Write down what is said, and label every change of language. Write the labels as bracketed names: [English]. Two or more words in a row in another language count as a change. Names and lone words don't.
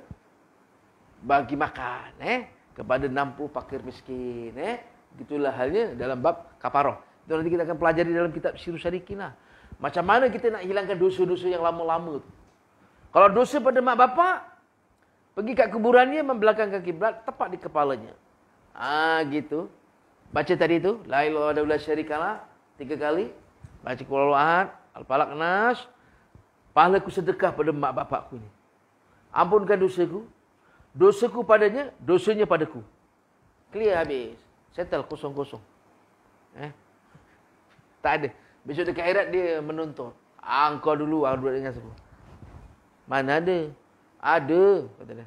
[Malay] Bagi makan kepada 60 fakir miskin Gitulah halnya dalam bab kaparah. Itu nanti kita akan pelajari dalam kitab Sirus Sadiqin lah. Macam mana kita nak hilangkan dosa-dosa yang lama-lama tu. Kalau dosa pada mak bapak, pergi kat kuburannya membelakangkan kiblat, tepat di kepalanya. Gitu. Baca tadi tu, [Arabic] لا إله إلا الله شريك له 3 kali. Baca قل هو الله أحد الفلق ناس. [Malay] Pahala ku sedekah pada mak bapakku ni. Ampunkan dosaku. Dosaku padanya, dosanya padaku. Clear habis. Settle kosong-kosong. Tak ada. Besok dekat akhirat dia menuntut. Engkau dulu duduk dengan siapa? Mana ada? Ada, kata dia.